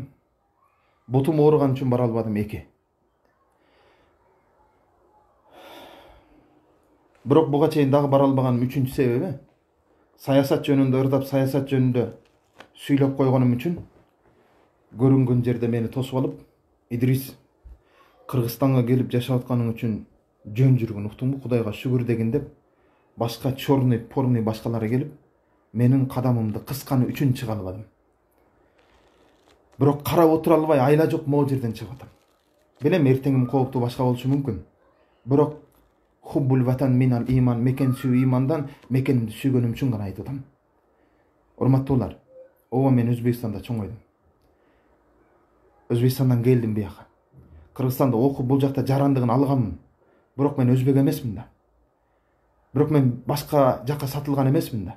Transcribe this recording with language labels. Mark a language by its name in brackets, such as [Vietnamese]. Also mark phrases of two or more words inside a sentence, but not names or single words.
[Kyrgyz] Бутум ооруган үчүн бара албадым, 2. Бирок буга чейин дагы бара албаганым 3-чү себеби саясат жөнүндө ырдап, саясат жөнүндө сүйлөп койгонум үчүн көрүнгөн жерде мени тосуп алып, Идрис Кыргызстанга келип жашап атканың үчүн жөн жүргүн, уктуңбу, Кудайга шүгүр дегин деп, башка [Russian] чорный, порный [Kyrgyz] башкалары келип, менин кадамымды кысканы үчүн чыга албадым. Бирок карап отура албай, айла жок могу жерден чыгып атам. Билем эртеңим кооптуу башка болушу мүмкүн. Бирок [Arabic] حب الوطن من الإيمان, [Kyrgyz] meken sүйүү имандан, мекенimди сүйгөнүм үчүн гана айтып атам. Урматтуулар, ооба мен Өзбекстанда чоңойдум. Өзбекстандан келдим бияка. Кыргызстанда окуп бул жакта жарандыгын алганмын. Бирок мен өзбек эмесмин да. Бирок мен башка жакка сатылган эмесмин да.